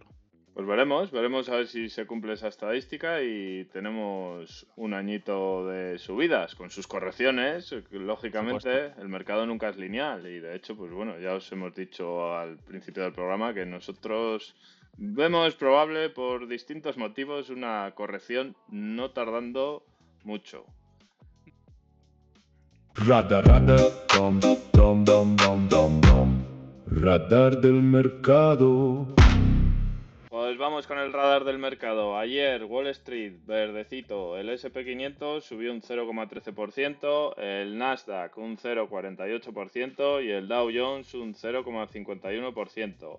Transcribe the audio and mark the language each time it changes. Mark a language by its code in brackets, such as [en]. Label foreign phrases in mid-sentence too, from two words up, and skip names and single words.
[es] Pues veremos a ver si se cumple esa estadística y tenemos un añito de subidas con sus correcciones. Por supuesto. Lógicamente, el mercado nunca es lineal y de hecho, pues bueno, ya os hemos dicho al principio del programa que nosotros vemos probable por distintos motivos una corrección no tardando mucho. Radar, radar, dom, dom, dom, dom, dom, dom. Radar del mercado. Pues vamos con el radar del mercado. Ayer Wall Street, verdecito, el SP 500 subió un 0,13%, el Nasdaq un 0,48% y el Dow Jones un 0,51%.